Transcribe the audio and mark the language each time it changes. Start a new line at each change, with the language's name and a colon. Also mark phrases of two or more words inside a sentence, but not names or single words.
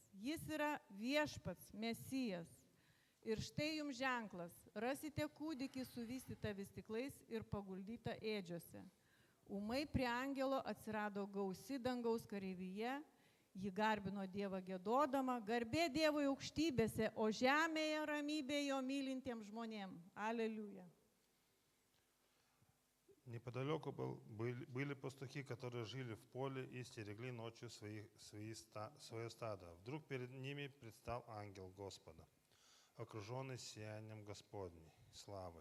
Lithuanian: Jis yra viešpats, Mesijas. Ir štai jums ženklas, rasite kūdikį suvystytą vystyklais ir paguldytą ėdžiose. Ūmai prie angelo atsirado gausi dangaus kareivyje, ji garbino Dievą giedodama, garbė Dievui aukštybėse, o žemėje ramybė jo mylintiems žmonėms.
Russian: Аллилуйя. Неподалеку были пастухи, которые жили в поле и стерегли ночью свое стадо. Вдруг перед ними предстал ангел Господа, окруженный сиянием Господней славы.